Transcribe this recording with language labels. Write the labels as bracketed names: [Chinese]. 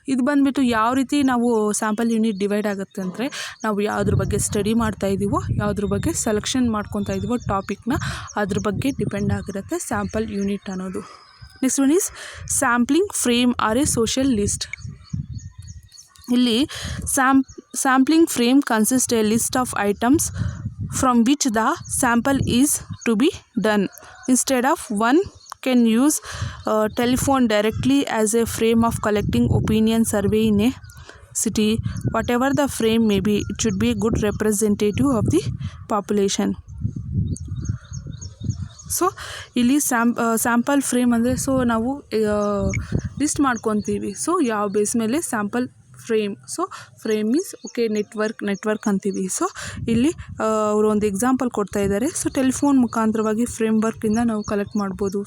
[Kannada] ಇದು ಬಂದುಬಿಟ್ಟು ಯಾವ ರೀತಿ ನಾವು ಸ್ಯಾಂಪಲ್ ಯೂನಿಟ್ ಡಿವೈಡ್ ಆಗುತ್ತೆ ಅಂದರೆ, ನಾವು ಯಾವುದ್ರ ಬಗ್ಗೆ ಸ್ಟಡಿ ಮಾಡ್ತಾಯಿದ್ದೀವೋ, ಯಾವುದ್ರ ಬಗ್ಗೆ ಸೆಲೆಕ್ಷನ್ ಮಾಡ್ಕೊತಾ ಇದ್ದೀವೋ ಟಾಪಿಕ್ನ, ಅದ್ರ ಬಗ್ಗೆ ಡಿಪೆಂಡ್ ಆಗಿರುತ್ತೆ ಸ್ಯಾಂಪಲ್ ಯೂನಿಟ್ ಅನ್ನೋದು. [English] Next one is sampling frame are a social list. ಇಲ್ಲಿ sampling frame consist a list of items from which the sample is to be done. Instead of one can use telephone directly as a frame of collecting opinion survey in a city. Whatever the frame may be, it should be a good representative of the population. [Kannada] So ಇಲ್ಲಿ sample frame ಅಂದರೆ so ನಾವು list ಮಾಡ್ಕೊತೀವಿ. So ಯಾವ base ಮೇಲೆ sample frame. So frame means okay network ಅಂತೀವಿ. So ಇಲ್ಲಿ ಅವರು ಒಂದು ಎಕ್ಸಾಂಪಲ್ ಕೊಡ್ತಾ ಇದ್ದಾರೆ. ಸೊ ಟೆಲಿಫೋನ್ ಮುಖಾಂತರವಾಗಿ ಫ್ರೇಮ್ ವರ್ಕಿಂದ ನಾವು ಕಲೆಕ್ಟ್ ಮಾಡ್ಬೋದು.